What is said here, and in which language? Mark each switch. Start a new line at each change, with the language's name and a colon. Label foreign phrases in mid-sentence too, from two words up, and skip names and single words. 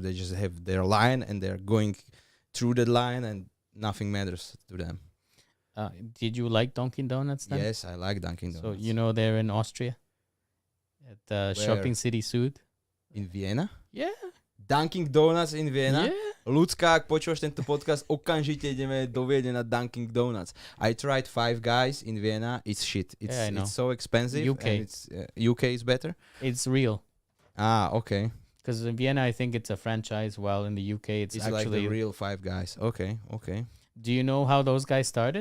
English: They just have their line, and they're going through that line, and nothing matters to them. Did you like Dunkin' Donuts then? Yes, I like Dunkin' So Donuts. you know they're in Austria, at Where? Shopping City Sud. In Vienna? Yeah. Dunkin' Donuts in Vienna? Yeah.
Slovak: Ľudská, ak počúvaš tento podcast, okamžite ideme do Viedne na Dunkin' Donuts.
English: I tried Five Guys in Vienna. It's shit. Yeah, I know. It's so expensive. UK. And it's, UK is better? It's real. Ah, okay. Because in Vienna, I think it's a franchise, while in the UK, it's It's like actually. the real Five Guys. Okay. Do you know how those guys started?